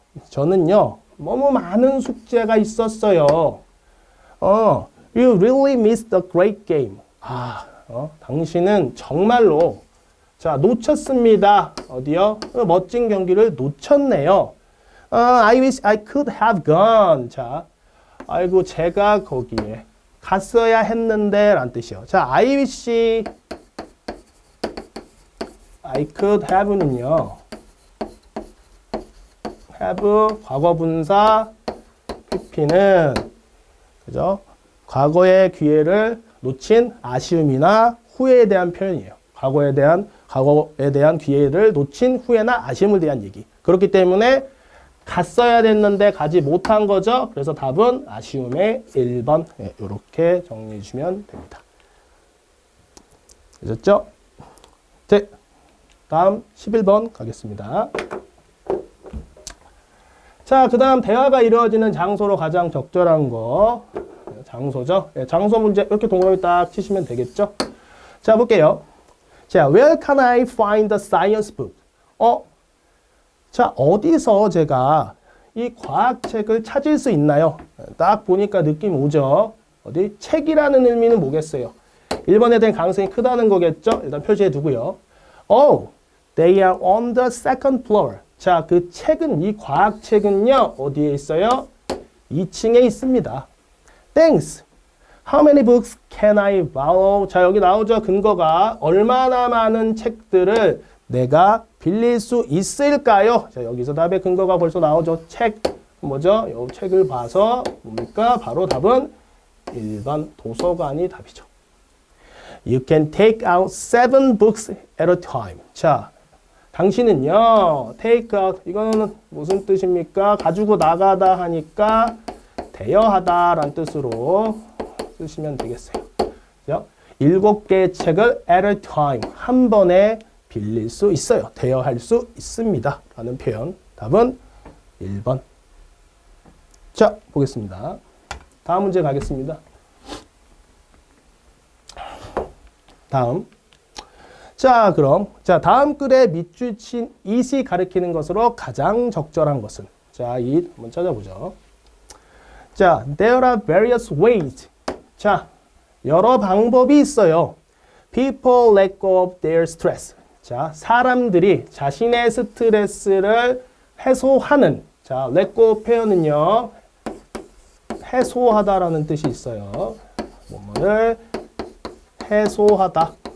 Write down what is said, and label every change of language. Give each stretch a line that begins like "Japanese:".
Korean: 저는요, 너무 많은 숙제가 있었어요.
English: You really missed a great game.
Korean: 당신은 정말로, 자, 놓쳤습니다. 어디요? 멋진 경기를 놓쳤네요.
English: I wish I could have gone. 자,
Korean: 아이고, 제가 거기에 갔어야 했는데 라는 뜻이요. 자,
English: I wish I could have
Korean: 는요. have 과거분사 pp는 그죠? 과거의 기회를 놓친 아쉬움이나 후회에 대한 표현이에요. 과거에 대한 기회를 놓친 후회나 아쉬움을 대한 얘기. 그렇기 때문에 갔어야 됐는데 가지 못한 거죠. 그래서 답은 아쉬움의 1번. 네, 이렇게 정리해 주시면 됩니다. 되셨죠? 네, 다음 11번 가겠습니다. 자, 그 다음 대화가 이루어지는 장소로 가장 적절한 거. 장소죠. 네, 장소 문제 이렇게 동그라미 딱 치시면 되겠죠.
English: 자, 볼게요. 자, where can I find the science book?
Korean: 자, 어디서 제가 이 과학책을 찾을 수 있나요? 딱 보니까 느낌 오죠? 어디? 책이라는 의미는 뭐겠어요? 1번에 대한 가능성이 크다는 거겠죠? 일단 표시해 두고요.
English: Oh, they are on the second floor.
Korean: 자, 그 책은, 이 과학책은요, 어디에 있어요? 2층에 있습니다.
English: Thanks. How many books can I borrow?
Korean: 자, 여기 나오죠. 근거가 얼마나 많은 책들을 내가 빌릴 수 있을까요? 자, 여기서 답의 근거가 벌써 나오죠. 책, 뭐죠? 이 책을 봐서 뭡니까? 바로 답은 1번 도서관이 답이죠.
English: You can take out 7 books at a time.
Korean: 자, 당신은요, take out, 이거는 무슨 뜻입니까? 가지고 나가다 하니까 대여하다라는 뜻으로 쓰시면 되겠어요. 7개의 책을
English: at a time,
Korean: 한 번에 빌릴 수 있어요. 대여할 수 있습니다. 라는 표현. 답은 1번. 자, 보겠습니다. 다음 문제 가겠습니다. 다음. 자, 그럼. 자, 다음 글에 밑줄 친 it이 가리키는 것으로 가장 적절한 것은. 자, it 한번 찾아보죠.
English: 자, there are various ways.
Korean: 자, 여러 방법이 있어요.
English: People let go of their stress.
Korean: 자, 사람들이 자신의 스트레스를 해소하는. 자, let go 표현은요. 해소하다라는 뜻이 있어요. 뭐뭐를 해소하다.